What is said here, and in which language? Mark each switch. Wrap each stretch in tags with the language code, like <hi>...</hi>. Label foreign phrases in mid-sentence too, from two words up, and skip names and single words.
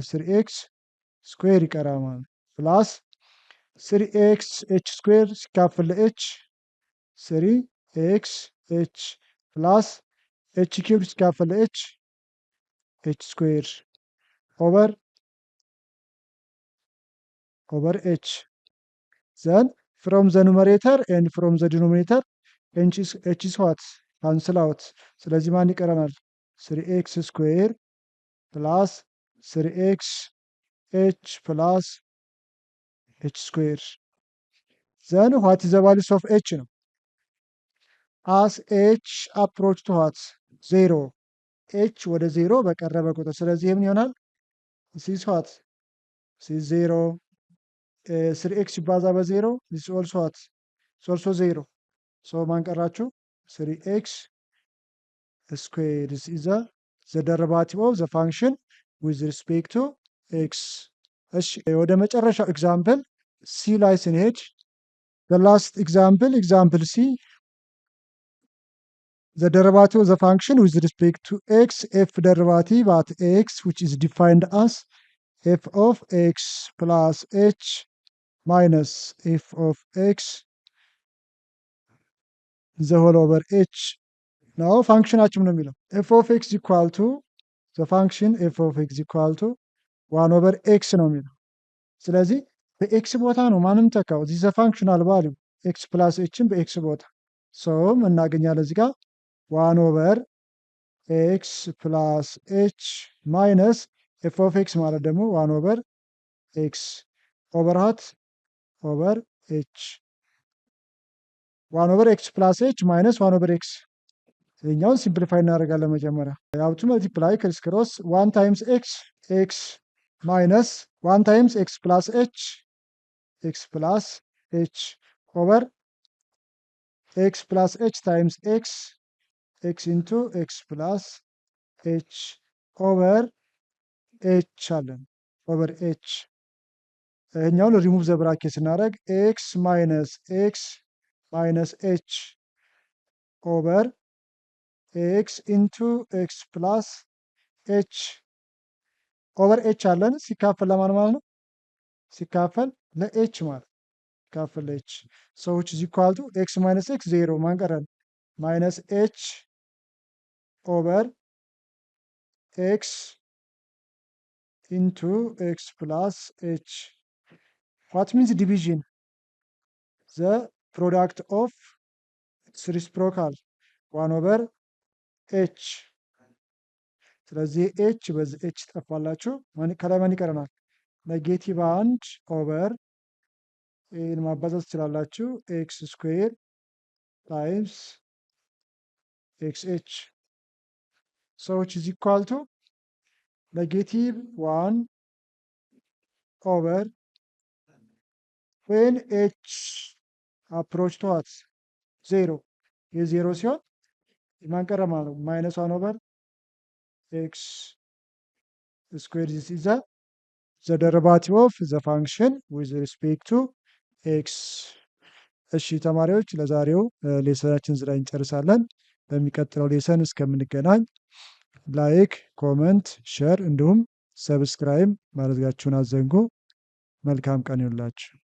<am>3x ስኩዌር ይቀራል ማለት ፕላስ 3x ኤች ስኩዌር ሲካፈል ኤች 3x ኤች ፕላስ ኤች ኪዩብ ሲካፈል ኤች</am> <en>h square over h then from the numerator and from the denominator h is what? Cancel out.</en> <am>ስለዚህ ማን ይቀረናል?</am> <en>3x square plus 3x h plus h square. Then what is the values of h ነው? As h approach to what? 0.</en> <am>h ወደ 0 በቀረበ ቁጥር ስለዚህ ምን ይሆናል?</am> <en>this is what? this is 0. 3x</en> <am>ሲባዛ በ0</am> <en>this is also what? it's also 0. so</en> <am>ማን ቀራችሁ?</am> <en>3x square. This is the derivative of the function with respect to x.</en> <am>እሺ ወደ መጨረሻው ኤግዛምፕል ሲ ላይ ስንሄድ</am> <en>the last example C, the derivative of the function with respect to x, f derivative at x, which is defined as f of x plus h minus f of x the whole over h. Now functionaችን</en> <am>ነው የሚለው</am> <en>f of x equal to the function f of x equal to 1 over x</en> <am>ነው የሚለው። ስለዚህ በኤክስ ቦታ ነው ማንም ተካው</am> <en>this is a functional value x plus hን</en> <am>በኤክስ ቦታ</am> <en>so</en> <am>እናገኛለን እዚህ ጋር</am> <en>1 over x plus h minus f of x</en> <am>ማለት ደግሞ</am> <en>1 over x over hat over h 1 over x plus h minus 1 over x.</en> <am>ይሄኛውን ሲምፕሊፋይ እናደርጋለን መጀመሪያ ያው</am> <en>to multiply criss cross 1 times x minus 1 times x plus h over x plus h times x into x plus h over h አለን over h ይሄኛውን remove the bracket ስናደርግ x minus h over x into x plus h over h</en> <am>አለን ሲካፈል ለማን ማለት ነው? ሲካፈል ለh ማለት ሲካፈል ለh</am> <en>so which is equal to x minus x 0</en> <am>ማን ቀረን?</am> <en>minus h over x into x plus h. What means division? The product of its reciprocal 1 over h.</en> <am>ስለዚህ h በዚህ h ጠፋላችሁ ከላይ ማን ይቀረናል?</am> <en>negative 1 over</en> <am>ይህን ማባዛት ትችላላችሁ</am> <en>x square times xh so which is equal to negative 1 over when h approach to what?</en> <am>0 የ0 ሲሆን ማን ቀረ ማለት ነው?</am> <en>minus 1 over x square. This is the derivative of the function with respect to x.</en> <am>እሺ ተማሪዎች ለዛሬው ሌሰናችን እዚህ ላይ እንጨርሳለን። በሚቀጥለው ሌሰን እስከምንገናኝ ላይክ፣ ኮመንት፣ ሼር እንዲሁም ሰብስክራይብ ማድረጋችሁን አትዘንጉ። መልካም ቀን ይሁንላችሁ።</am>